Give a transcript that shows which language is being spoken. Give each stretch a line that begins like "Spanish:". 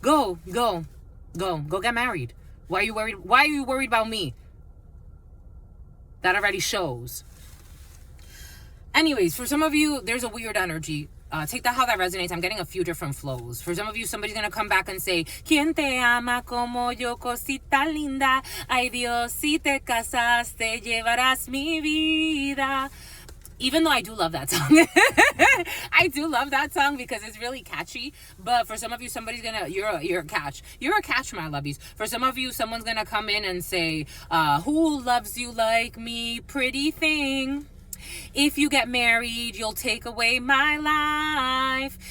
English: Go get married. Why are you worried? Why are you worried about me? That already shows. Anyways, for some of you, there's a weird energy. Take that how that resonates. I'm getting a few different flows. For some of you, somebody's gonna come back and say,
Spanish: ¿Quién te ama como yo, cosita linda? Ay Dios, si te casas, te llevarás mi vida.
English: Even though I do love that song. I do love that song because it's really catchy. But for some of you, you're a catch. You're a catch, my lovies. For some of you, someone's gonna come in and say, who loves you like me, pretty thing? If you get married, you'll take away my life.